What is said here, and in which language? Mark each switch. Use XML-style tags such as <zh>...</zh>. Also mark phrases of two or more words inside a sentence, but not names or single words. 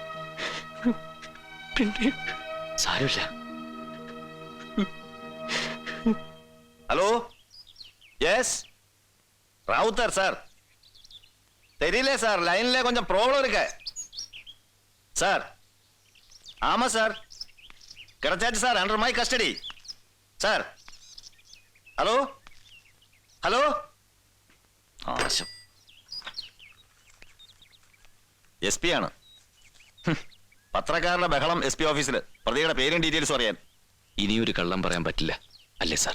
<ml>പിന്നെ സാരമില്ല.</ml> <ta>ஹலோ, எஸ் ராவுத்தர் சார். தெரியல சார், லைன்ல கொஞ்சம் ப்ராப்ளம் இருக்கு சார். ஆமா சார், கிடைச்சாச்சு சார்,</ta> <en>under my custody</en> <ta>சார்.</ta> <ml>ഹലോ ഹലോ, ആശം SP ആണ്. പത്രക്കാരുടെ ബഹളം SP ഓഫീസിൽ. പ്രതിയുടെ പേരും ഡീറ്റെയിൽസും അറിയാൻ. ഇനിയൊരു കള്ളം പറയാൻ പറ്റില്ല അല്ലേ സാർ?</ml>